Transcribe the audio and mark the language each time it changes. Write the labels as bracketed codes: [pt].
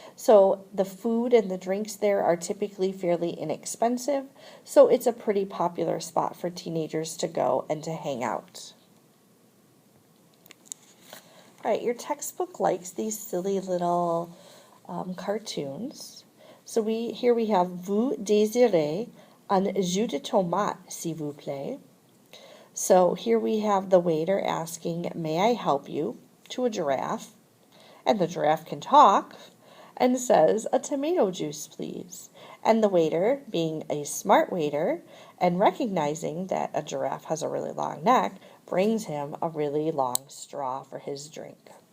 [en] So the food and the drinks there are typically fairly inexpensive. So it's a pretty popular spot for teenagers to go and to hang out. All right, your textbook likes these silly little cartoons. So here we have [fr] vous désirez un jus de tomate, s'il vous plaît. [en] So here we have the waiter asking, may I help you, to a giraffe. And the giraffe can talk and says, a tomato juice, please. And the waiter, being a smart waiter and recognizing that a giraffe has a really long neck, brings him a really long straw for his drink.